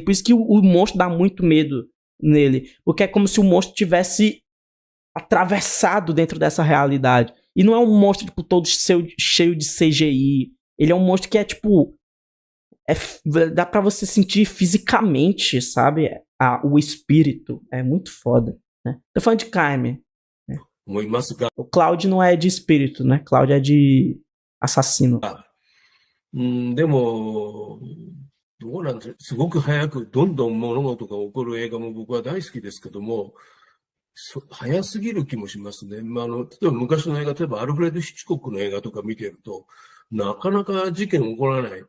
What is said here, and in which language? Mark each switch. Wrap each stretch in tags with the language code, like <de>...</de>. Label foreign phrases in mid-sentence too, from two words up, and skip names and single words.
<pt>Por isso que o monstro dá muito medo nele. Porque é como se o monstro tivesse atravessado dentro dessa realidade. E não é um monstro, tipo, todo cheio de CGI. Ele é um monstro que é, tipo... dá pra você sentir fisicamente, sabe? O espírito. É muito foda, né? Tô falando de Carmen. Né?</pt> <ja>思いますが、</ja> <pt>O Cloud não é de espírito, né? Cloud é de assassino.</pt> <ja>でも、どうなんですか、すごく早くどんどん物事が起こる映画も僕は大好きですけども、早すぎる気もしますね。例えば昔の映画、例えばアルフレッド・ヒッチコックの映画とか見てると、なかなか事件起こらない。</ja>